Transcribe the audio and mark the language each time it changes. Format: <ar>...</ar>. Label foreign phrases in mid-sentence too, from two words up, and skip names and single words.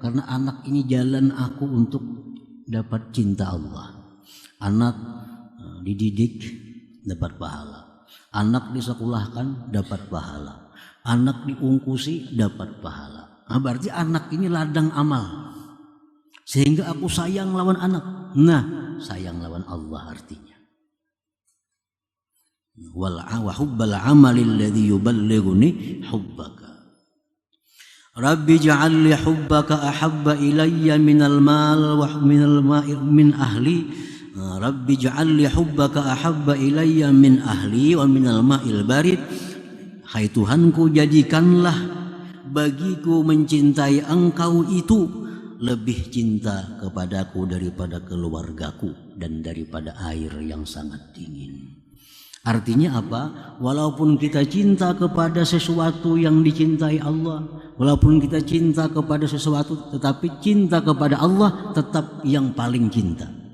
<id>Karena anak ini jalan aku untuk dapat cinta Allah. Anak dididik dapat pahala. Anak disekolahkan dapat pahala. Anak diungkusi dapat pahala. Nah, berarti anak ini ladang amal. Sehingga aku sayang lawan anak. Nah, sayang lawan Allah artinya.</id> <ar>وحب العمل الذي يبلغني حبك. رب اجعل حبك أحب إلي من المال ومن الماء من أهلي. رب اجعل حبك أحب إلي من أهلي ومن الماء البارد.</ar> <id>Hai Tuhanku, jadikanlah bagiku mencintai Engkau itu lebih cinta kepadaku daripada keluargaku dan daripada air yang sangat dingin. Artinya apa? Walaupun kita cinta kepada sesuatu yang dicintai Allah, walaupun kita cinta kepada sesuatu, tetapi cinta kepada Allah tetap yang paling cinta.</id>